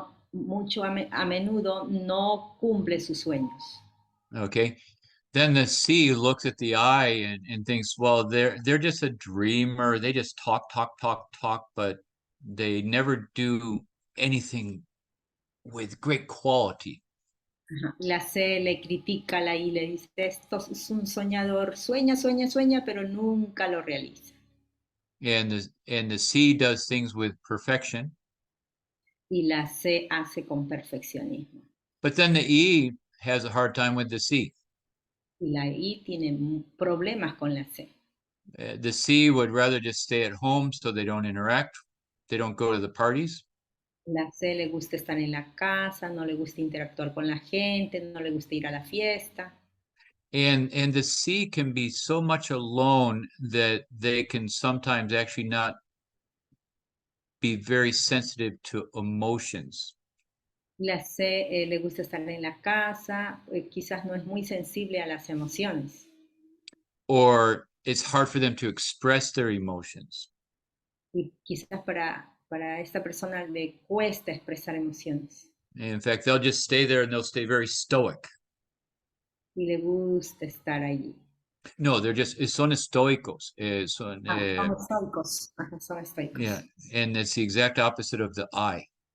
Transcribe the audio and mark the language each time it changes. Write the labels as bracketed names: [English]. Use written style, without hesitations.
[Spanish] Mucho a menudo no cumple sus sueños. [English] Okay. Then the C looks at the I and thinks, well, they're just a dreamer. They just talk, but they never do anything with great quality. [Spanish] La C le critica a la I, le dice, esto es un soñador, sueña, pero nunca lo realiza. [English] And the C does things with perfection. [Spanish] Y la C hace con perfeccionismo. [English] But then the E has a hard time with the C. [Spanish] Y la I tiene problemas con la C. [English] The C would rather just stay at home so they don't interact. They don't go to the parties. [Spanish] La C le gusta estar en la casa, no le gusta interactuar con la gente, no le gusta ir a la fiesta. [English] And the C can be so much alone that they can sometimes actually not be very sensitive to emotions. [Spanish] La C le gusta estar en la casa, quizás no es muy sensible a las emociones. [English] Or it's hard for them to express their emotions. [Spanish] Y quizás para esta persona le cuesta expresar emociones. [English] In fact, they'll just stay there and they'll stay very stoic. [Spanish] Y le gusta estar allí. No, son estoicos. Son estoicos. Son estoicos. [English] Yeah, and it's the exact opposite of the I.